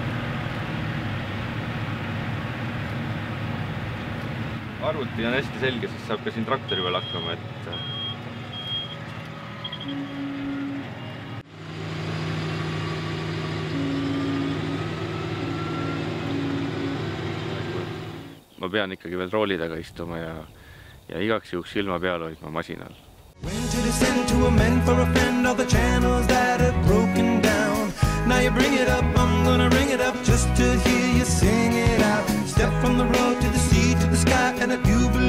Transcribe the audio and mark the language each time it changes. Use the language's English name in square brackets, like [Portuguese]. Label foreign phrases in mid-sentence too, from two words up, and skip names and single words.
[Estonian] Arvuti on hästi selge, siis saab ka siin traktori veel hakkama, et ma pean ikkagi veel rooli taga istuma ja igaks juhuks silma peal hoidma masinal. [English] When to descend to amend for a friend all the channels that have broken down. Now you bring it up, I'm gonna ring it up just to hear you sing it out. Step from the road to the sea, to the sky, and I do